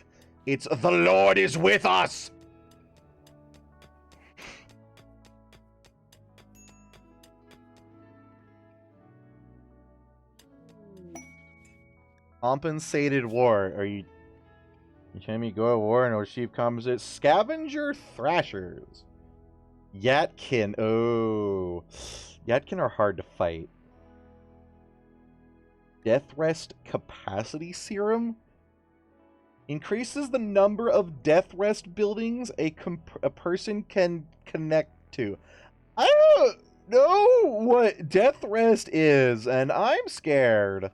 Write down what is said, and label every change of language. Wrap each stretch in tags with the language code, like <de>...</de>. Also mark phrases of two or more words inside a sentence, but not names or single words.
<en>It's the Lord is with us! Compensated war. Are you... Each time you go to war and receive compensate... Scavenger Thrashers. Yatkin. Oh. Yatkin are hard to fight. Death Rest Capacity Serum? Increases the number of Death Rest buildings a person can connect to. I don't know what Death Rest is, and I'm scared.</en>